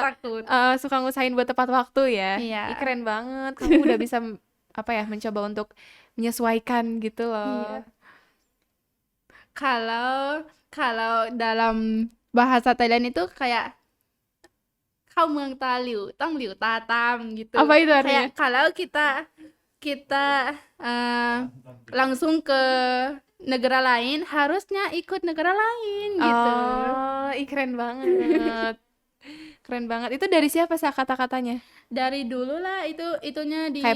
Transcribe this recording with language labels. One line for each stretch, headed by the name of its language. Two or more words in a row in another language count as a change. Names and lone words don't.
Indonesian: takut. suka ngusahain buat tepat waktu ya. Iya. Ih, keren banget. Kamu udah bisa apa ya, mencoba untuk menyesuaikan gitu loh. Iya. Kalau dalam bahasa Thailand itu kayak kau
Thai: มืองตาหลิวต้องหลิวตาตาม
Indonesian: gitu. Apa itu artinya? Kayak kalau kita langsung ke negara lain harusnya ikut negara lain gitu. Oh, ih keren banget. Keren banget. Itu dari siapa sih kata-katanya? Dari dulu lah itunya di